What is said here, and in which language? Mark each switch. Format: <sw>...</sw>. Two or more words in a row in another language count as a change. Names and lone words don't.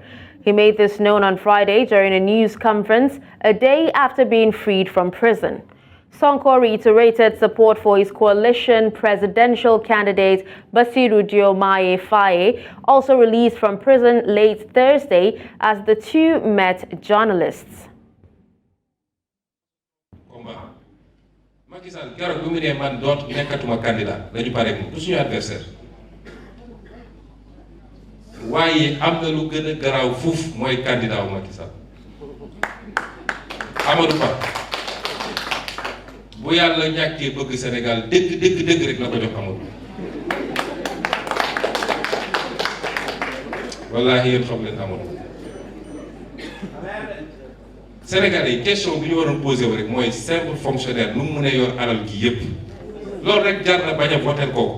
<en>He made this known on Friday during a news conference, a day after being freed from prison. Sonko reiterated support for his coalition presidential candidate Bassirou Diomaye Faye, also released from prison late Thursday, as the two met journalists.</en> <wo>Macky Sall keroog bi mu ne man nekkatuma candidat dañu pare du suñu adversaire waaye am na lu gën a garaaw fuuf mooy candidat wu Macky Sall Amadou Ba bu yàlla ñàkkee bëgg Sénégal dëgg rek na ko jox Amadou wallaahi yéen xam leen Amadou Sénégalais question bi ñu waroon posé wu rek mooy</wo> <fr>simple fonctionnaire</fr> <wo>nu mu mën a yor alal gi yépp loolu rek jar na bañ a voter kooku.</wo>